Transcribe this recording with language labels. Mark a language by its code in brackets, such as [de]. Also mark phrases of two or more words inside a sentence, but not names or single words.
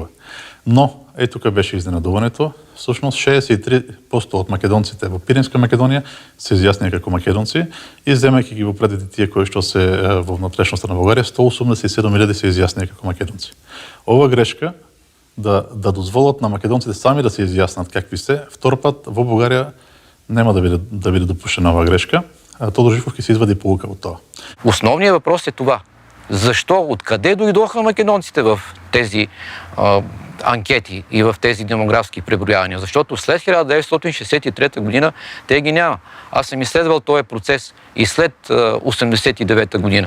[mk] Но, тука беше изненадувањето, всушност 63% од македонците во Пиринска Македонија се изјаснија како македонци и земајќи ги во предите тие кои што се во внатрешноста на Бугарија, 187.000 се изјаснија како македонци. Ова грешка да дозволат на македонците сами да се изјаснат какви се, втор пат во Бугарија нема да биде допуштена оваа грешка. Тодор Живковски се извади полука од тоа. [bg] Основният въпрос е това. Защо, откъде дойдоха македонците в тези анкети и в тези демографски преброявания? Защото след 1963 година те ги няма. Аз съм изследвал този процес и след 1989 година.